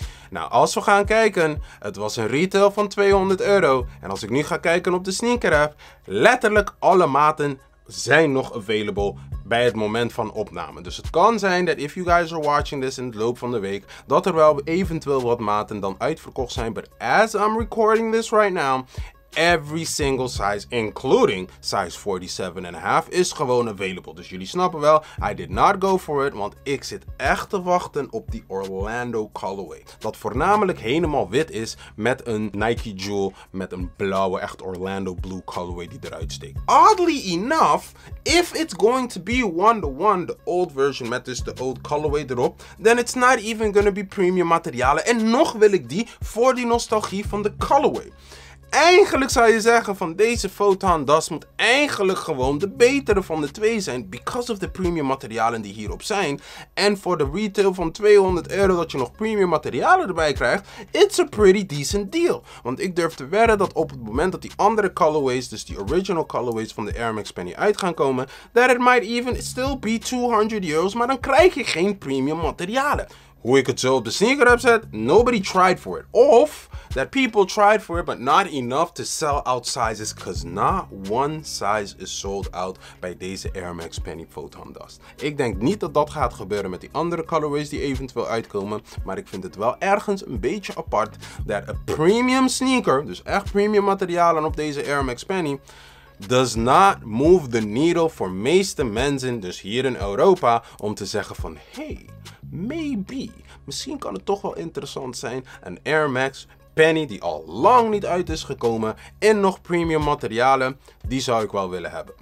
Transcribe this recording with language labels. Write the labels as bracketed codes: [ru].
[nl] Nou, als we gaan kijken, het was een retail van €200. En als ik nu ga kijken op de sneaker app, letterlijk alle maten zijn nog available bij het moment van opname. Dus het kan zijn dat [en] if you guys are watching this [nl] in het loop van de week, dat er wel eventueel wat maten dan uitverkocht zijn. [en] But as I'm recording this right now, every single size, including size 47.5, is [nl] gewoon [en] available. [nl] Dus jullie snappen wel, [en] I did not go for it, [nl] want ik zit echt te wachten op die Orlando colorway. Dat voornamelijk helemaal wit is met een Nike Jewel met een blauwe, echt Orlando blue colorway die eruit steekt. [en] Oddly enough, if it's going to be one-to-one, the old version [nl] met dus de [en] old colorway [nl] erop, [en] then it's not even gonna be premium materialen. [nl] En nog wil ik die voor die nostalgie van de colorway. eigenlijk zou je zeggen van deze Photon das moet eigenlijk gewoon de betere van de twee zijn. [en] Because of [nl] de premium materialen die hierop zijn. En voor de retail van €200 dat je nog premium materialen erbij krijgt. [en] It's a pretty decent deal. [nl] Want ik durf te wedden dat op het moment dat die andere colorways, dus die original colorways van de Air Max Penny uit gaan komen. [en] That it might even still be €200. [nl] Maar dan krijg je geen premium materialen. Hoe ik het zo op de sneaker heb zet, [en] nobody tried for it. Of that people tried for it, but not enough to sell out sizes, because not one size is sold out [nl] bij deze [en] Air Max Penny Photon Dust. [nl] Ik denk niet dat dat gaat gebeuren met die andere colorways die eventueel uitkomen, maar ik vind het wel ergens een beetje apart dat een premium sneaker, dus echt premium materialen op deze Air Max Penny, [en] does not move the needle [nl] voor meeste mensen, dus hier in Europa, om te zeggen van [en] hey, maybe, [nl] misschien kan het toch wel interessant zijn, een Air Max Penny die al lang niet uit is gekomen en nog premium materialen, die zou ik wel willen hebben.